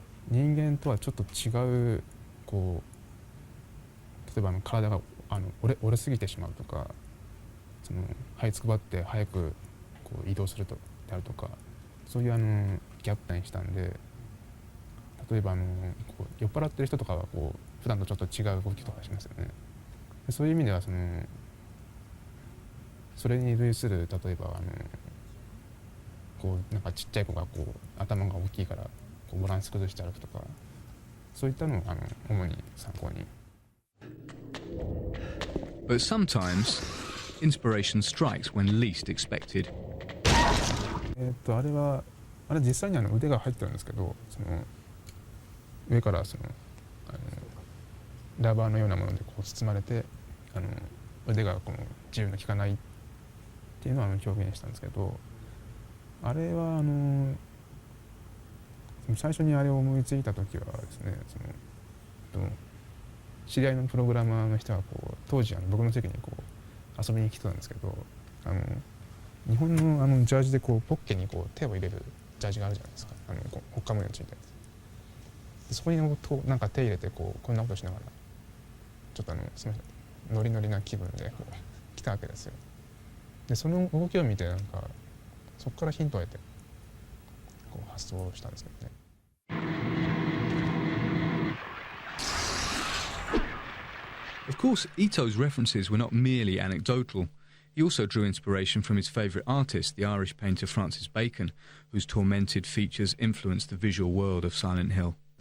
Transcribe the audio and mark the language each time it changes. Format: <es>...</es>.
<ja>人間とはちょっと違う例えば体が折れすぎてしまうとか這いつくばって早く移動するであるとかそういうギャップにしたんで例えば酔っ払ってる人とかは普段とちょっと違う動きとかしますよね。そういう意味ではそれに類する例えばなんかちっちゃい子が頭が大きいからバランス崩して歩くとかそういったのを主に参考に。</ja> <en>But sometimes inspiration strikes when least expected.</en> <ja>あれ実際に腕が入ってるんですけど上からラバーのようなもので包まれて腕が自由の利かないっていうのを表現したんですけどあれは最初にあれを思いついた時はですね知り合いのプログラマーの人が当時僕の席に遊びに来てたんですけど日本のジャージでポッケに手を入れるジャージがあるじゃないですかほっかむりのついたやつそこになんか手入れてこんなことしながらちょっとすみませんノリノリな気分で来たわけですよ。でその動きを見てなんかそこからヒントを得て発想したんですけどね。</ja> <en>Of course, Ito's references were not merely anecdotal. He also drew inspiration from his favourite artist, the Irish painter Francis Bacon, whose tormented features influenced the visual world of Silent Hill.</en>